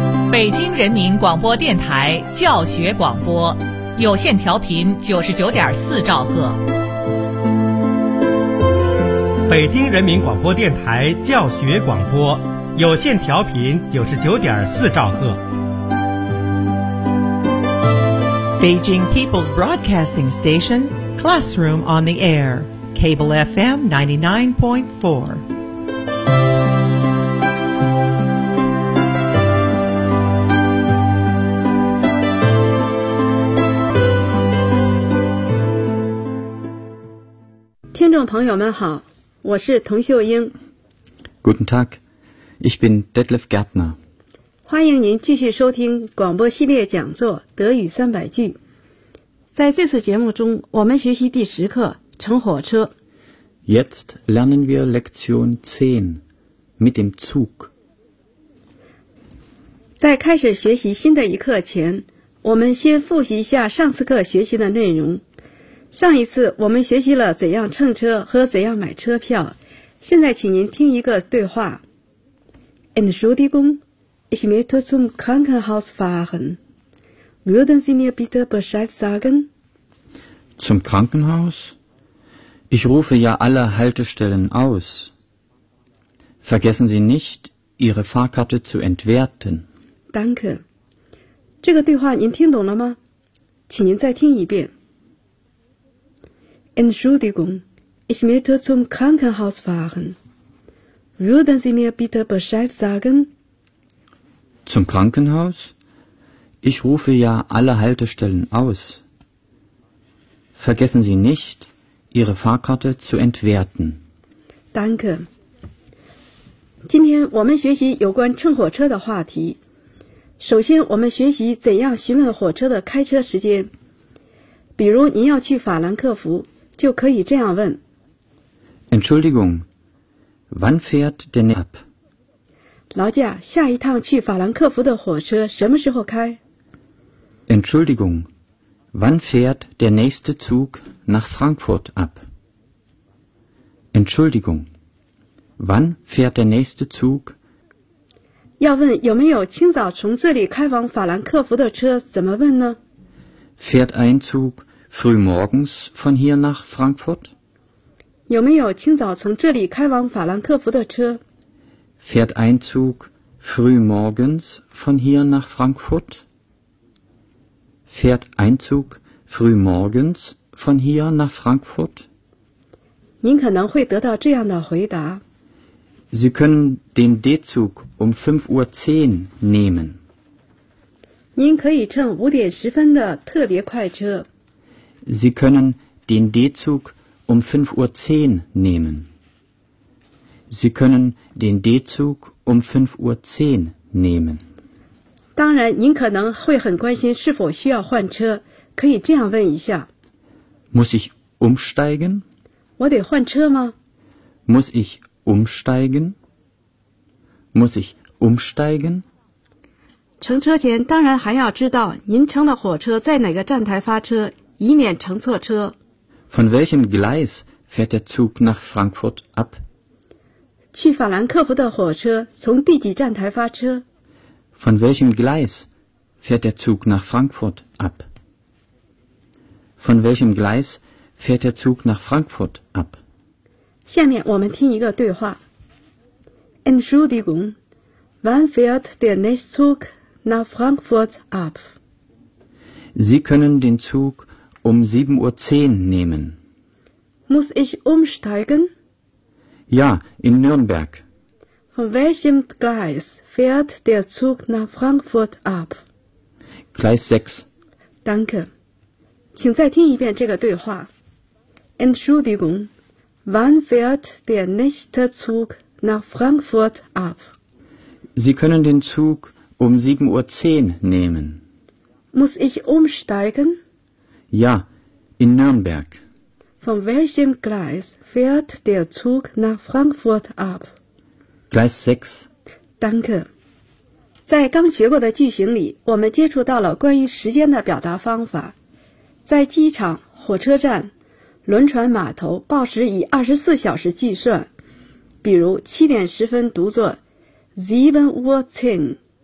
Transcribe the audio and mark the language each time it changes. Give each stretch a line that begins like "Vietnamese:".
Chinese: 北京人民广播电台教学广播，有线调频99.4兆赫。北京人民广播电台教学广播，有线调频99.4兆赫。
English: Beijing People's Broadcasting Station, Classroom on the Air, Cable FM 99.4. Hello,
Chinese: 朋友们好，我是童秀英。
German: Guten Tag, ich bin Detlef Gärtner.
Chinese: 欢迎您继续收听广播系列讲座《德语三百句》。在这次节目中，我们学习第十课《乘火车》。
German: Jetzt lernen wir Lektion 10 mit dem Zug.
Chinese: 在开始学习新的一课前，我们先复习一下上次课学习的内容。上一次我们学习了怎样乘车和怎样买车票，现在请您听一个对话。
German: Entschuldigung, ich möchte zum Krankenhaus fahren. Würden Sie mir bitte Bescheid sagen? Zum Krankenhaus? Ich rufe ja alle Haltestellen aus. Vergessen Sie nicht, Ihre Fahrkarte zu entwerten. Danke.
Chinese: 这个对话您听懂了吗？请您再听一遍。
German: Entschuldigung, ich möchte zum Krankenhaus fahren. Würden Sie mir bitte Bescheid sagen? Zum Krankenhaus? Ich rufe ja alle Haltestellen aus. Vergessen Sie nicht, Ihre Fahrkarte zu entwerten. Danke.
Chinese: 今天我们学习有关乘火车的话题。首先我们学习怎样询问火车的开车时间。比如您要去法兰克福，就可以这样问
German: Entschuldigung, wann fährt der nächste ab?
Chinese: 劳驾，下一趟去法兰克福的火车什么时候开？
German: Entschuldigung, wann fährt der nächste Zug nach Frankfurt ab? Entschuldigung, wann fährt der nächste Zug?
Chinese: 要问有没有清早从这里开往法兰克福的车，怎么问呢？
German: Fährt ein Zug frühmorgens von hier nach Frankfurt?
Chinese: 有没有清早从这里开往法兰克福的车？
German: Fährt ein Zug frühmorgens von hier nach Frankfurt? Fährt ein Zug frühmorgens von hier nach Frankfurt?
Chinese: 您可能会得到这样的回答。
German: Sie können den D-Zug um 5.10 Uhr nehmen.
Chinese: 您可以乘5:10的特别快车。
German: Sie können den D-Zug um 5.10 Uhr nehmen. Sie können den D-Zug um 5.10 Uhr nehmen.
Chinese: 当然您可能会很关心是否需要换车，可以这样问一下。
German: Muss ich umsteigen?
Chinese: 我得换车吗？
German: Muss ich umsteigen? Muss ich umsteigen?
Chinese: 乘车前当然还要知道您乘的火车在哪个站台发车，以免乘错车。
German: Von welchem Gleis fährt der Zug nach Frankfurt ab?
Chinese: 去法兰克福的火车从第几站台发车？
German: Von welchem Gleis fährt der Zug nach Frankfurt ab? Von welchem Gleis fährt der Zug nach Frankfurt ab?
Chinese: 下面我们听一个对话。
German: Entschuldigung, wann fährt der nächste Zug nach Frankfurt ab? Sie können den Zug um 7.10 Uhr nehmen. Muss ich umsteigen? Ja, in Nürnberg. Von welchem Gleis fährt der Zug nach Frankfurt ab? Gleis 6. Danke.
Chinese: 请再听一遍这个对话。
German: Entschuldigung, wann fährt der nächste Zug nach Frankfurt ab? Sie können den Zug um 7.10 Uhr nehmen. Muss ich umsteigen? Ja, in Nürnberg. Von welchem Gleis fährt der Zug nach Frankfurt ab? Gleis 6. Danke.
Chinese: 在刚学过的句型里，我们接触到了关于时间的表达方法。在机场、火车站、轮船码头，报时以24小时计算。比如7:10读作 7:10,